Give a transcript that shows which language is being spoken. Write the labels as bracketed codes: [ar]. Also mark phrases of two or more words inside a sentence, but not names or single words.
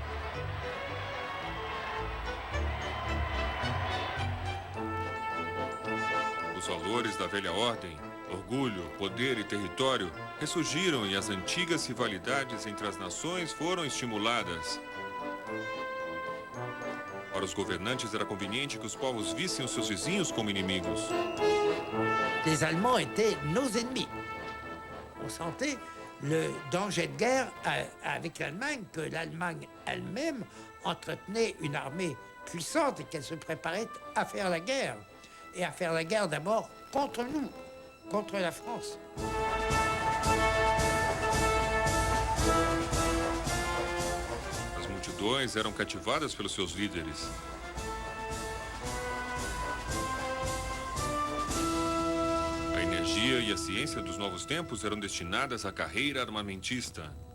[pt] Os valores da velha ordem, orgulho, poder e território, ressurgiram e as antigas rivalidades entre as nações foram estimuladas. Para os governantes era conveniente que os povos vissem os seus vizinhos como inimigos. [fr] Les Allemands étaient nos ennemis. On sentait le danger de guerre avec l'Allemagne, que l'Allemagne elle-même entretenait une armée puissante et qu'elle se préparait à faire la guerre. Et à faire la guerre d'abord contre nous, contre la France. [pt] As multidões eram cativadas pelos seus líderes. A energia e a ciência dos novos tempos eram destinadas à carreira armamentista.